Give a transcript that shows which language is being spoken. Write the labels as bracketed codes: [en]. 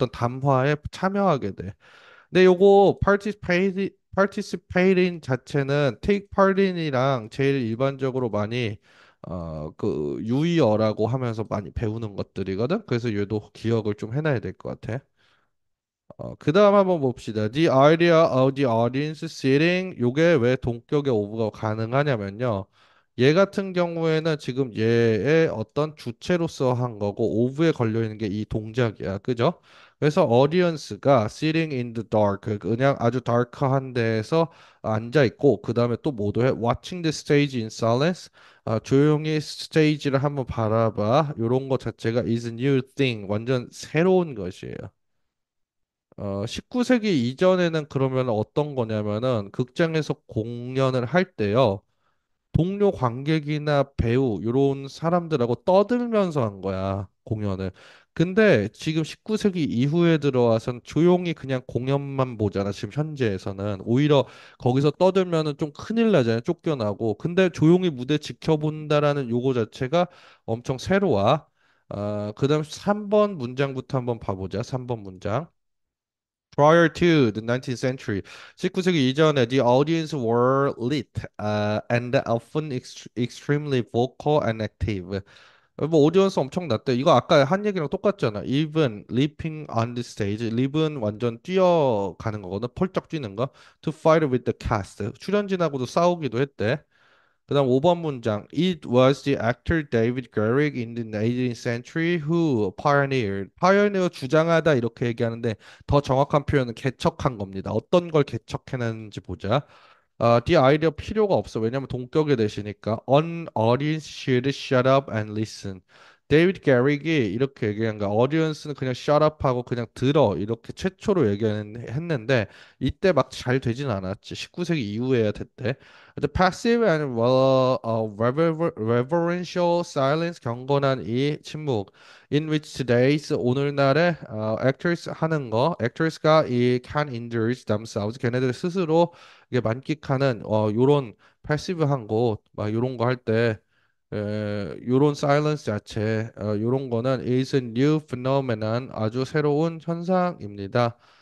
[ko] 어떤 담화에 참여하게 돼. 근데 요거 participating 자체는 take part in이랑 제일 일반적으로 많이 그 유의어라고 하면서 많이 배우는 것들이거든. 그래서 얘도 기억을 좀 해놔야 될 것 같아. 그 다음 한번 봅시다. [en] The idea of the audience sitting [ko] 요게 왜 동격의 오브가 가능하냐면요. 얘 같은 경우에는 지금 얘의 어떤 주체로서 한 거고 오브에 걸려 있는 게 이 동작이야. 그죠? 그래서 audience가 [en] sitting in the dark [ko] 그냥 아주 다크한 데에서 앉아 있고 그 다음에 또 뭐도 해? [en] watching the stage in silence [ko] 조용히 스테이지를 한번 바라봐. 요런 거 자체가 [en] is a new thing [ko] 완전 새로운 것이에요. 19세기 이전에는 그러면 어떤 거냐면은 극장에서 공연을 할 때요. 동료 관객이나 배우 이런 사람들하고 떠들면서 한 거야, 공연을. 근데 지금 19세기 이후에 들어와선 조용히 그냥 공연만 보잖아, 지금 현재에서는. 오히려 거기서 떠들면은 좀 큰일 나잖아요, 쫓겨나고. 근데 조용히 무대 지켜본다라는 요거 자체가 엄청 새로워. 그다음 3번 문장부터 한번 봐보자, 3번 문장. [en] Prior to the 19th century, [ko] 19세기 이전에 [en] the audience were lit and often extremely vocal and active. [ko] 뭐 오디언스 엄청 났대. 이거 아까 한 얘기랑 똑같잖아. [en] Even leaping on the stage. [ko] leap은 완전 뛰어가는 거거든. 펄쩍 뛰는 거. [en] To fight with the cast. [ko] 출연진하고도 싸우기도 했대. 그다음 5번 문장. [en] It was the actor David Garrick in the 18th century who pioneered. [ko] pioneer 주장하다 이렇게 얘기하는데 더 정확한 표현은 개척한 겁니다. 어떤 걸 개척해냈는지 보자. [en] the idea [ko] 필요가 없어. 왜냐면 동격에 대시니까. [en] An audience should shut up and listen. [ko] 데이비드 게릭이 이렇게 얘기한 거야. audience는 그냥 [en] shut up [ko] 하고 그냥 들어. 이렇게 최초로 얘기했는데 이때 막 잘 되진 않았지. 19세기 이후에야 됐대. 근데 [en] passive and reverential silence [ko] 경건한 이 침묵 [en] in which today's [ko] 오늘날의 actors 하는 거 actors가 이 [en] can indulge themselves [ko] 걔네들 스스로 이게 만끽하는 요런 패시브한 거 막 요런 거 할 때 요런 사일런스 자체 요런 거는 [en] is a new phenomenon [ko] 아주 새로운 현상입니다.